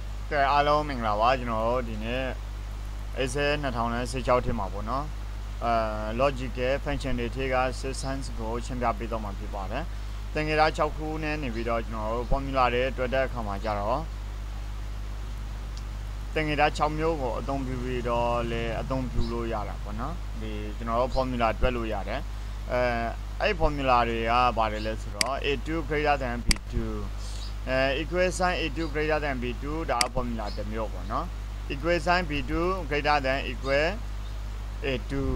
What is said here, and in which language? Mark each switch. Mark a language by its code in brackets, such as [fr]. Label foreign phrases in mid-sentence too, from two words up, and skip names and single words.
[my] ကဲအားလုံးမင်္ဂလာပါကျွန်တော်ဒီနေ့ Excel 2016ထဲမှာပေါ့နော် [en] logical function [my] တွေထဲက sense ကိုရှင်းပြပေးတော့မှာဖြစ်ပါတယ်သင်္ကေတ6ခုနဲ့နေပြီးတော့ကျွန်တော်တို့ formula တွေတွေ့တဲ့အခါမှာကြတော့ သင်္ကေတ6မျိုးကိုအသုံးပြုပြီးတော့လည်းအသုံးပြုလို့ရတာပေါ့နော်ဒီကျွန်တော်တို့ formula တွက်လို့ရတယ်အဲ့ formula တွေကပါတယ်လဲဆိုတော့ [en] a2 greater than b2 equation a2 greater than b2 [my] ဒါ formula တစ်မျိုးပေါ့နော် [en] equation b2 greater than equal a2